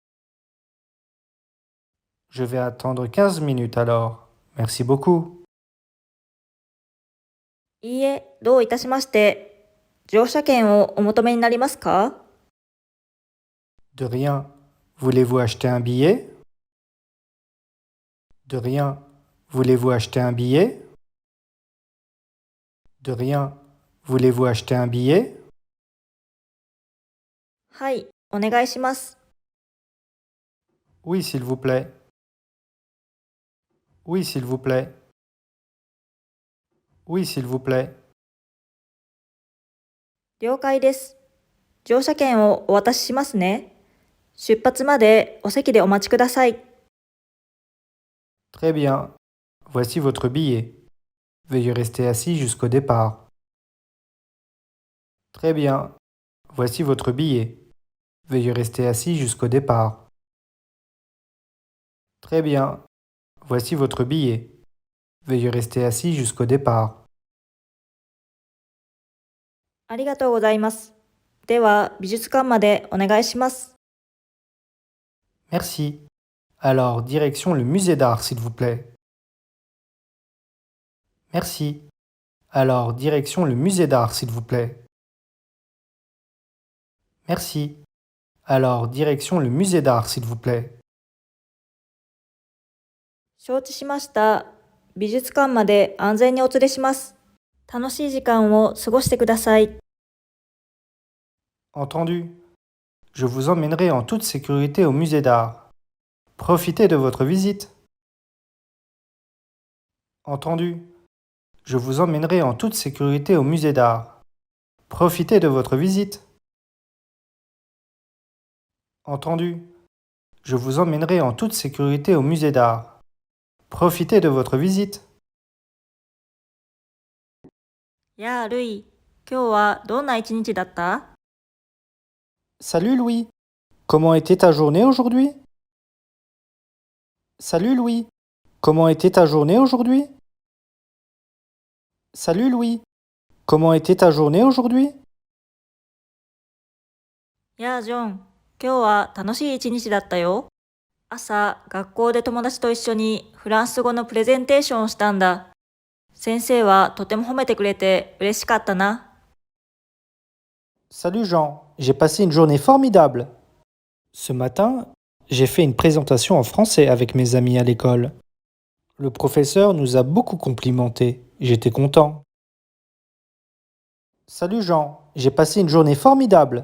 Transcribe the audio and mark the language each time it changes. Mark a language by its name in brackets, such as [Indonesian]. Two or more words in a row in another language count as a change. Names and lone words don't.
[French] Je vais attendre 15 minutes alors. Merci beaucoup. [Japanese] いいえ、どういたしまして。乗車券をお求めになりますか？ [French] De rien. Voulez-vous acheter un billet? De rien. Voulez-vous acheter un billet? De rien. Voulez-vous acheter un billet? [Japanese] はい、お願いします。 [French] Oui, s'il vous plaît. Oui, s'il vous plaît. Oui, s'il vous plaît. [Japanese] 了解です。乗車券をお渡ししますね。出発までお席でお待ちください。 [French] Très bien. Voici votre billet. Veuillez rester assis jusqu'au départ. Très bien. Voici votre billet. Veuillez rester assis jusqu'au départ. Très bien. Voici votre billet. Veuillez rester assis jusqu'au départ. [Japanese] ありがとうございます。では、美術館までお願いします。 [French] Merci. Alors, direction le musée d'art, s'il vous plaît. Merci. Alors, direction le musée d'art, s'il vous plaît. Merci. Alors, direction le musée d'art, s'il vous plaît. [Japanese] 承知しました。美術館まで安全にお連れします。楽しい時間を過ごしてください。 [French] Entendu. Je vous emmènerai en toute sécurité au musée d'art. Profitez de votre visite. Entendu. Je vous emmènerai en toute sécurité au musée d'art. Profitez de votre visite. Entendu. Je vous emmènerai en toute sécurité au musée d'art. Profitez de votre visite. [Japanese] やあ、ルイ。今日はどんな一日だった？ [French] Salut Louis. Comment était ta journée aujourd'hui? Salut Louis. Comment était ta journée aujourd'hui? Salut Louis. Comment était ta journée aujourd'hui? [Japanese] やあ、ジョン。今日は楽しい一日だったよ。朝、学校で友達と一緒にフランス語のプレゼンテーションをしたんだ。先生はとても褒めてくれて嬉しかったな。 [French] Salut Jean, j'ai passé une journée formidable. Ce matin, j'ai fait une présentation en français avec mes amis à l'école. Le professeur nous a beaucoup complimentés. J'étais content. Salut Jean, j'ai passé une journée formidable.